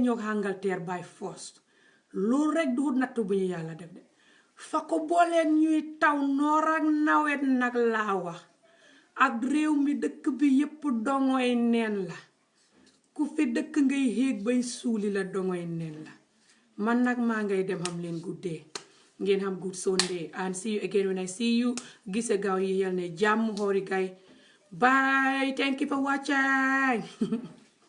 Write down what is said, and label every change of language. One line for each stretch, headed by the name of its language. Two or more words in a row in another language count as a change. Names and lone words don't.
Wolof: ñoo Angleterre
English: by force
Wolof: loolu rek du natt bu ñu yàlla def de fa ko booleen ñuy taw noor ak nawet nag laa wax ak réew mi dëkk bi yépp dongoy neen la ku fi dëkk ngay héeg bay suuli la dongoy neen la man nag maa ngay dem xam leen guddee ngeen xam
English: good Sunday and see you
Wolof: again when I see you gise gaaw yi yal ne jàmm xoori gay
English: bye thank you for watching